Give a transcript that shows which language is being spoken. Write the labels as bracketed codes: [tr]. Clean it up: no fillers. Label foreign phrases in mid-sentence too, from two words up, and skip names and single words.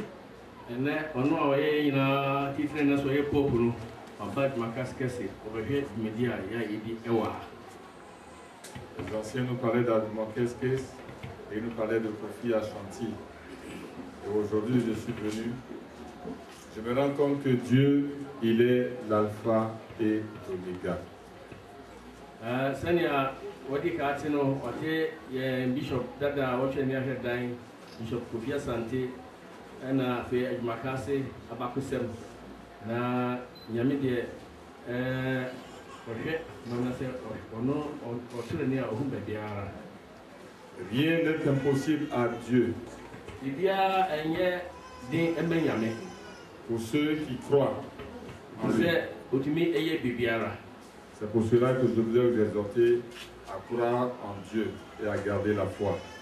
[fr] Les anciens nous parlaient d'Adumankeskes et ils nous parlaient de Kofi Ashanti. Et aujourd'hui, je suis venu. Je me rends compte que Dieu, il est l'alpha et l'oméga. [ak] Bishop Dada, Bishop Kofi Asante, na fe adjumakase abakusem na nyame de ohwe na se ono otrene a ohumba biara. [fr] Rien n'est impossible à Dieu. Pour ceux qui croient en lui. C'est pour cela que je voudrais vous exhorter à croire en Dieu et à garder la foi.